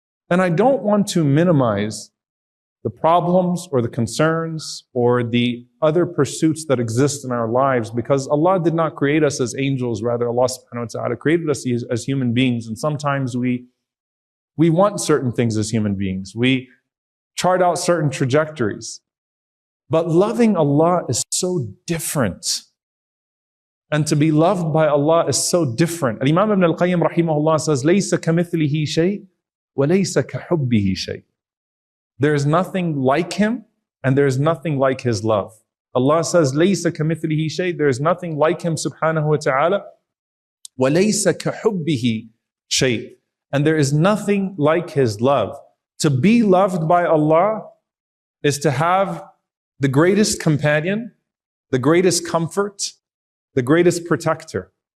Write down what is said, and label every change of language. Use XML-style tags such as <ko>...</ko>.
<en>And I don't want to minimize the problems or the concerns or the other pursuits that exist in our lives, because Allah did not create us as angels, rather Allah subhanahu wa ta'ala created us as human beings. And sometimes we want certain things as human beings. We chart out certain trajectories. But loving Allah is so different. And to be loved by Allah is so different. Imam Ibn al-Qayyim rahimahullah says,</en> <ar>لَيْسَ كَمِثْلِهِ شَيْءٍ وَلَيْسَ كَحُبِّهِ شَيْءٍ.</ar> <en>There is nothing like Him, and there is nothing like His love. Allah says,</en> <ar>لَيْسَ كَمِثْلِهِ شَيْءٍ.</ar> <en>There is nothing like Him subhanahu wa ta'ala.</en> <ar>وَلَيْسَ كَحُبِّهِ شَيْءٍ.</ar> <en>And there is nothing like His love. To be loved by Allah is to have the greatest companion, the greatest comfort, the greatest protector.</en>